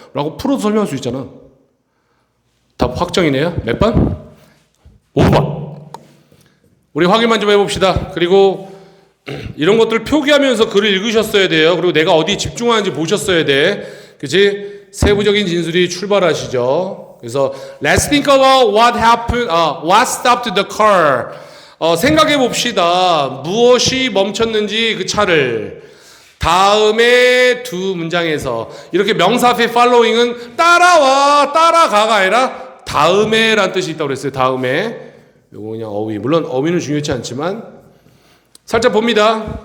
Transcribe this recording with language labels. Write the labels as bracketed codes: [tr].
[ko] 라고 풀어서 설명할 수 있잖아. 답 확정이네요. 몇 번? 5번. 우리 확인만 좀 해봅시다. 그리고 이런 것들 표기하면서 글을 읽으셨어야 돼요. 그리고 내가 어디 집중하는지 보셨어야 돼. 그치? 세부적인 진술이 출발하시죠. [en] 그래서 Let's think about what happened, what stopped the car. [ko] 생각해 봅시다. 무엇이 멈췄는지 그 차를. 다음에 두 문장에서 이렇게 명사 앞에 following은 따라와, 따라가가 아니라 다음에 라는 뜻이 있다고 그랬어요. 다음에. 요거 그냥 어휘. 물론 어휘는 중요치 않지만 살짝 봅니다.